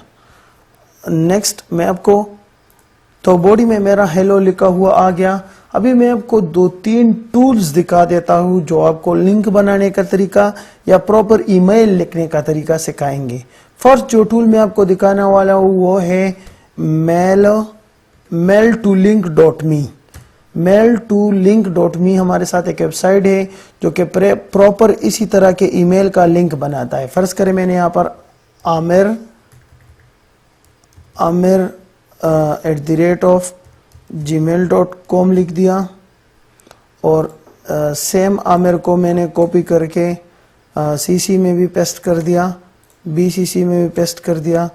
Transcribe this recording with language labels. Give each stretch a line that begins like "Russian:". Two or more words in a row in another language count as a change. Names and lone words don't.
Hindi: नेक्स्ट मैं आपको, तो बॉडी में मेरा हेलो लिखा हुआ आ गया। अभी मैं आपको 2-3 टूल्स दिखा देता हूँ जो आपको लिंक बनाने का तरीका या
English: proper email
Hindi: लिखने का तरीका सिखाएंगे। फर्स्ट जो टूल मैं आपको दिखाने वाला हूँ वो है mail2link.me। mail2link.me हमारे साथ एक वेबसाइट है जो कि प्रॉपर इसी तरह के ईमेल का लिंक बनाता है। फर्ज करें मैंने यहाँ पर amer@gmail.com लिख दिया और सेम आमिर को मैंने कॉपी करके CC में भी पेस्ट कर दिया, BCC में भी पेस्ट कर दिया।